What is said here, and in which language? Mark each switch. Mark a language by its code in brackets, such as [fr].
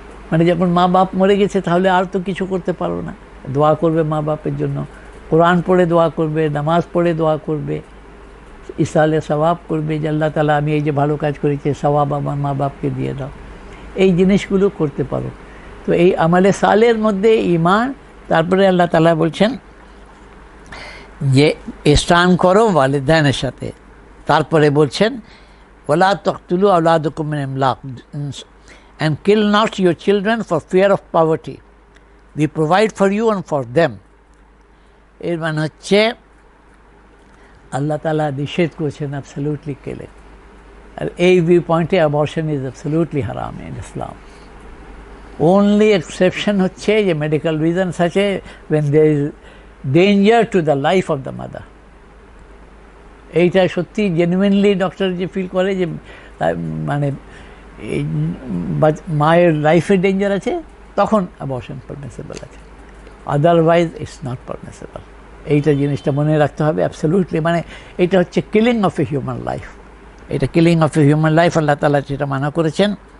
[bn] মানে যখন মা বাপ মরে গেছে তাহলে আর তো কিছু করতে পারো না, দোয়া করবে মা বাপের জন্য, কোরআন পড়ে দোয়া করবে, নামাজ পড়ে দোয়া করবে, ইসালে সওয়াব করবে, যে আল্লাহ তাআলা আমি এই যে ভালো কাজ করেছি সওয়াব আমার মা বাপকে দিয়ে দাও। এই জিনিসগুলো করতে পারো। তো এই আমালে সালের মধ্যে ঈমান। তারপরে আল্লাহ তাআলা বলছেন যে ইহসান করো ওয়ালিদাইনের সাথে। তারপরে বলছেন [ar] ওয়ালা তাকতুলু আওলাদাকুম মিন ইমলাক [en] and kill not your children for fear of poverty. We provide for you and for them. [bn] এর মানে হচ্ছে আল্লাহ তাআলা নিষেধ করেছেন অ্যাবসলিউটলি কিলিং। [en] আর এই ভিউ পয়েন্টে অ্যাবর্শন ইজ অ্যাবসলিউটলি হারাম ইন ইসলাম। ওনলি এক্সেপশন হচ্ছে যে মেডিকেল রিজনস আছে, when there is danger to the life of the mother। [bn] এইটা সত্যি জেনুইনলি ডক্টর যে ফিল করে যে মানে এই মায়ের লাইফে ডেঞ্জার আছে, তখন অ্যাবর্শন পারমিসিবল আছে, [en] Otherwise it's not permissible. [bn] এইটা জিনিসটা মনে রাখতে হবে অ্যাবসলিউটলি। মানে এটা হচ্ছে [en] killing of a human life, [bn] এটা killing of a human life, আল্লাহ তাআলা সেটা মানা করেছেন।